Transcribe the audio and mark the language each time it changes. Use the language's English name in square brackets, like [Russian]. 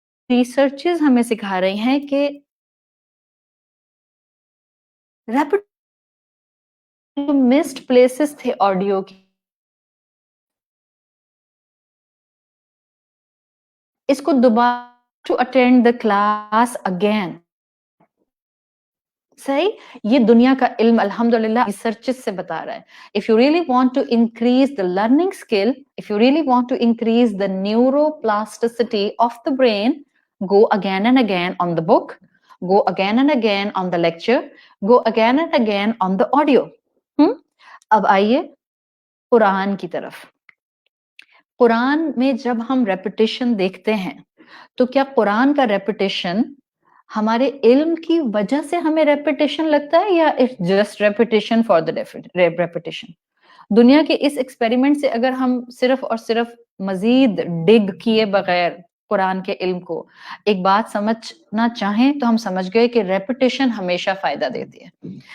[Urdu] Researches ہمیں سکھا رہی ہیں کہ مسڈ پلیسز تھے آڈیو کی، اس کو دوبارہ [English] To attend the class again. [Urdu] صحیح، یہ دنیا کا علم الحمدللہ ریسرچز سے بتا رہا ہے. [English] If you really want to increase the learning skill, if you really want to increase the neuroplasticity of the brain, go again and again on the book, go again and again on the lecture, go again and again on the audio. [Urdu] اب آئیے قرآن کی طرف. قرآن میں جب ہم repetition دیکھتے ہیں تو کیا قرآن کا ریپیٹیشن ہمارے علم کی وجہ سے ہمیں ریپیٹیشن لگتا ہے یا [English] It's just repetition for the repetition? [Urdu] دنیا کے اس ایکسپیریمنٹ سے اگر ہم صرف اور صرف مزید ڈگ کیے بغیر قرآن کے علم کو ایک بات سمجھنا چاہیں تو ہم سمجھ گئے کہ ریپیٹیشن ہمیشہ فائدہ دیتی ہے.